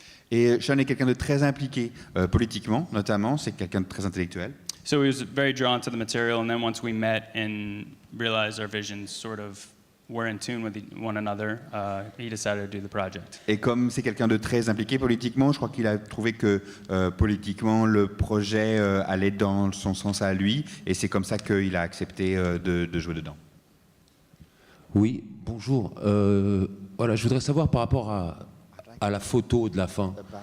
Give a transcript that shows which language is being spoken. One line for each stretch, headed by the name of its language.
French: Et Sean est quelqu'un de très impliqué politiquement, notamment. C'est quelqu'un de très intellectuel.
English: So he was very drawn to the material, and then once we met and realized our visions sort of were in tune with one another, he decided to do the project.
French: Et comme c'est quelqu'un de très impliqué politiquement, je crois qu'il a trouvé que politiquement le projet allait dans son sens à lui, et c'est comme ça qu'il a accepté de jouer dedans. Oui, bonjour. Voilà, je voudrais savoir par rapport à la photo de la fin.